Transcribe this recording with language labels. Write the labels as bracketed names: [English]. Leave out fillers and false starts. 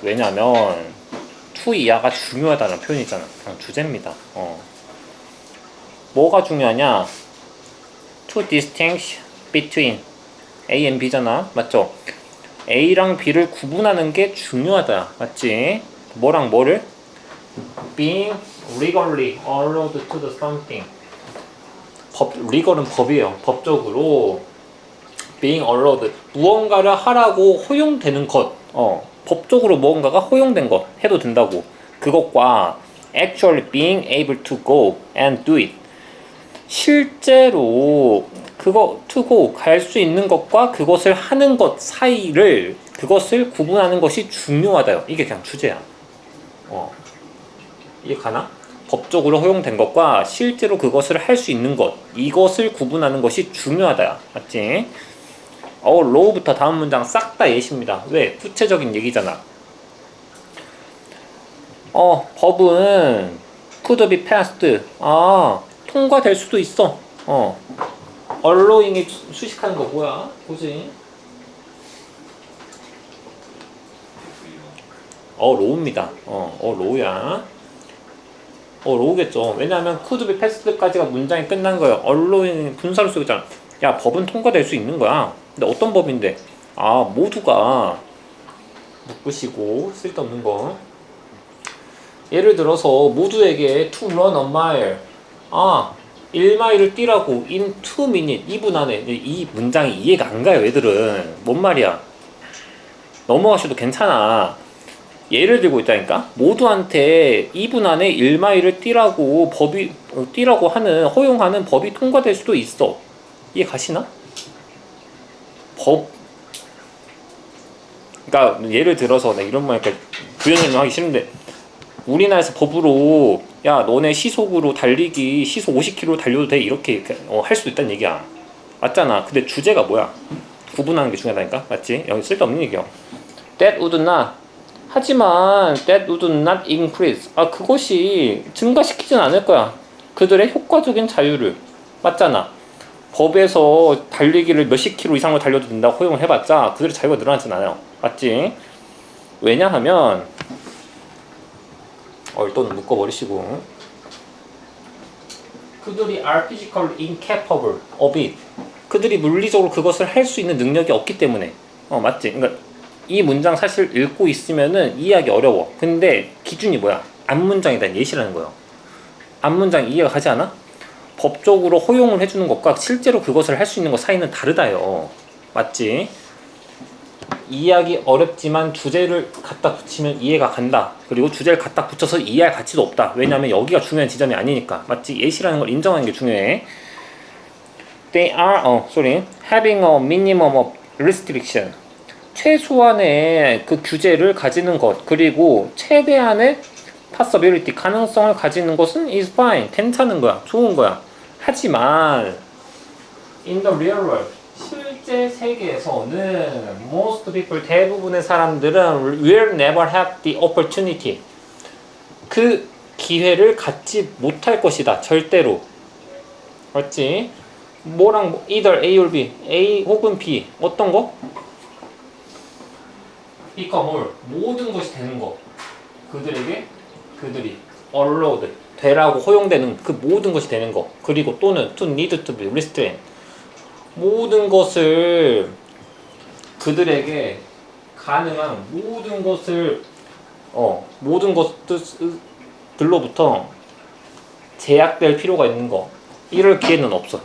[Korean] 왜냐면 to 이하가 중요하다는 표현이잖아. 그냥 주제입니다. 뭐가 중요하냐? [English] To distinguish between A and B [Korean] 잖아. 맞죠? A랑 B를 구분하는 게 중요하다. 맞지? 뭐랑 뭐를? [English] Being legally allowed to do something. [Korean] legal은 법이에요. 법적으로 [English] being allowed, [Korean] 무언가를 하라고 허용되는 것. 법적으로 무언가가 허용된 것 해도 된다고. 그것과 [English] actually being able to go and do it. [Korean] 실제로 그거 [English] to go [Korean] 갈 수 있는 것과 그것을 하는 것 사이를, 그것을 구분하는 것이 중요하다요. 이게 그냥 주제야. 이해 가나? 법적으로 허용된 것과 실제로 그것을 할 수 있는 것, 이것을 구분하는 것이 중요하다. 맞지? law부터 다음 문장 싹 다 예시입니다. 왜? 구체적인 얘기잖아. 법은 [English] could be passed. [Korean] 통과될 수도 있어. allowing이 수식하는 거 뭐야? 보지. allow입니다. allow야. allow겠죠. 왜냐하면 [English] could be passed [Korean] 까지가 문장이 끝난 거예요. allowing 분사로 쓰고 있잖아. 야, 법은 통과될 수 있는 거야. 근데 어떤 법인데? 모두가 묶으시고 쓸데없는 거. 예를 들어서 모두에게 [English] to run a mile. [Korean] 1마일을 뛰라고 [English] in 2 minutes [Korean] 2분 안에. 이 문장이 이해가 안 가요, 얘들은. 뭔 말이야? 넘어가셔도 괜찮아. 예를 들고 있다니까. 모두한테 2분 안에 1마일을 뛰라고 하는 허용하는 법이 통과될 수도 있어. 이해 가시나? 그러니까 예를 들어서 내가 이런 말 구현을 하기 싫은데, 우리나라에서 법으로 야, 너네 시속으로 달리기 시속 50km 달려도 돼, 이렇게 할 수도 있다는 얘기야. 맞잖아. 근데 주제가 뭐야? 구분하는 게 중요하다니까. 맞지? 여기 쓸데없는 얘기야. [English] That would not. [Korean] 하지만 [English] that would not increase. [Korean] 그것이 증가시키진 않을 거야, 그들의 효과적인 자유를. 맞잖아. 법에서 달리기를 몇십 킬로 이상으로 달려도 된다고 허용을 해봤자 그들의 자유가 늘어나진 않아요. 맞지? 왜냐하면 일단은 묶어버리시고, 그들이 [English] are physically incapable of it. [Korean] 그들이 물리적으로 그것을 할 수 있는 능력이 없기 때문에. 맞지? 그러니까 이 문장 사실 읽고 있으면은 이해하기 어려워. 근데 기준이 뭐야? 앞문장에 대한 예시라는 거예요. 앞문장 이해가 가지 않아? 법적으로 허용을 해주는 것과 실제로 그것을 할 수 있는 것 사이는 다르다요. 맞지? 이해하기 어렵지만 주제를 갖다 붙이면 이해가 간다. 그리고 주제를 갖다 붙여서 이해할 가치도 없다. 왜냐하면 여기가 중요한 지점이 아니니까. 맞지? 예시라는 걸 인정하는 게 중요해. [English] They are having a minimum of restriction. [Korean] 최소한의 그 규제를 가지는 것, 그리고 최대한의 possibility, 가능성을 가지는 것은 [English] is fine, [Korean] 괜찮은 거야, 좋은 거야. 하지만 [English] in the real world, [Korean] 실제 세계에서는 [English] most people, [Korean] 대부분의 사람들은 [English] will never have the opportunity, [Korean] 그 기회를 갖지 못할 것이다, 절대로. 맞지? [English] either A or B, [Korean] A 혹은 B, 어떤 거? become 모든 것이 되는 거. 그들이 allowed, 되라고 허용되는 그 모든 것이 되는 거. 그리고 또는 [English] to need to be restrained, [Korean] 모든 것을, 그들에게 가능한 모든 것을 모든 것들로부터 제약될 필요가 있는 거. 이럴 기회는 없어.